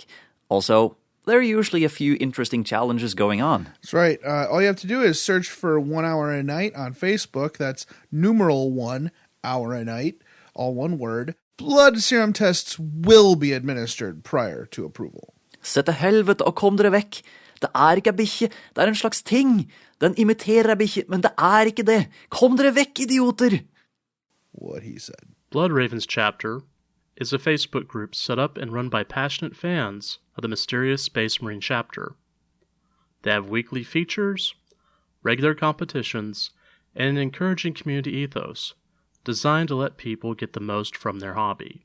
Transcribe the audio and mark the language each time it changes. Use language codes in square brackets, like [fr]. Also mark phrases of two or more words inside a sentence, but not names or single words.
[en] Also, there are usually a few interesting challenges going on. That's right. All you have to do is search for 1 Hour a Night on Facebook. That's numeral 1 Hour a Night, all one word. Blood serum tests will be administered prior to approval. [no] Se til helvete og kom dere vekk. Det er ikke ei bikkje, det er en slags ting. Den imiterer ei bikkje, men det er ikke det. Kom dere vekk, idioter! [en] What he said. Blood Ravens Chapter is a Facebook group set up and run by passionate fans of the mysterious Space Marine chapter. They have weekly features, regular competitions, and an encouraging community ethos designed to let people get the most from their hobby.